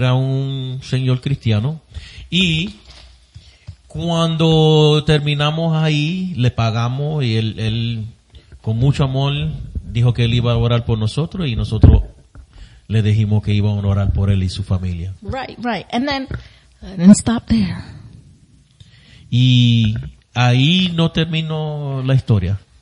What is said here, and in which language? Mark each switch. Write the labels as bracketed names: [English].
[Spanish] un señor cristiano y cuando terminamos ahí le pagamos y él con mucho amor dijo que él iba a orar por nosotros y nosotros le dijimos que íbamos a orar por él y su familia. [English] Right, right. And then, I didn't stop there. [Spanish] Y ahí no terminó la historia.